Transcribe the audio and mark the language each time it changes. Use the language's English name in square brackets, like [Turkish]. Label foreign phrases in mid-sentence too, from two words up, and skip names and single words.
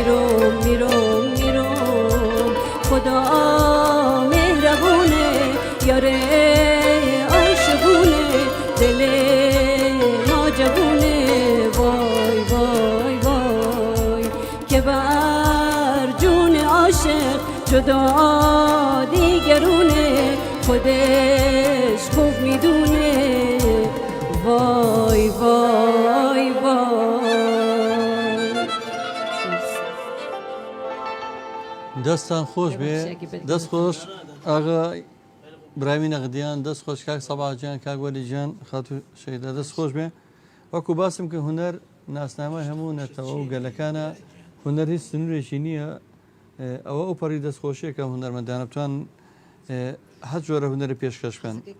[Persian] میروم خدا مهربونه یاره عاشقونه دل ما جوونه وای وای وای که بر جون عاشق جدا دیگرونه خودش خوب میدونه وای وای وای [Central Kurdish] دەستان خۆش بێ دەست خۆش ئاغا برامی نەغدیان دەست خۆش کاک سەباحجان کاک وەلیجان خاتو شەیدا دەست خۆش بێ وەکو باسم کە هونەر ناسنامە هەموو نەتەوە و گەلەکانە هونەر هیچ سنوورێکی نییە ئەوە ئەو پەڕی دەستخۆشیە کە هونەرمەندانە بتوان هەر جۆرە هونەری پێشکەش بکەن